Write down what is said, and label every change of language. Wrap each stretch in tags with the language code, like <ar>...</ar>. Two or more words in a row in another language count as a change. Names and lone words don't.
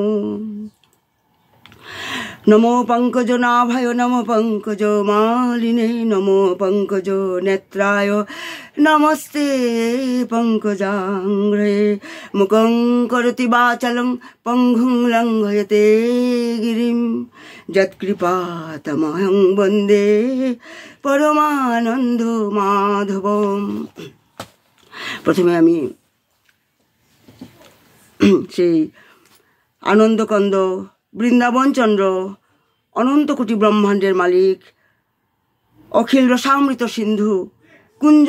<sa>নমো পঙ্কজনাভায় নমো পঙ্কজমালিনে নমো পঙ্কজ নেত্রায় নমস্তে পঙ্কজাঙ্ঘ্রে। মুখং করোতি বাচালং পঙ্গুং লঙ্ঘয়তে গিরিম যৎকৃপাতমহং বন্দে পরমানন্দ মাধবম।</sa> <bn>প্রথমে আমি সেই আনন্দকন্দ বৃন্দাবনচন্দ্র অনন্ত কোটি ব্রহ্মাণ্ডের মালিক অখিল রসামৃত সিন্ধু কুঞ্জ</bn>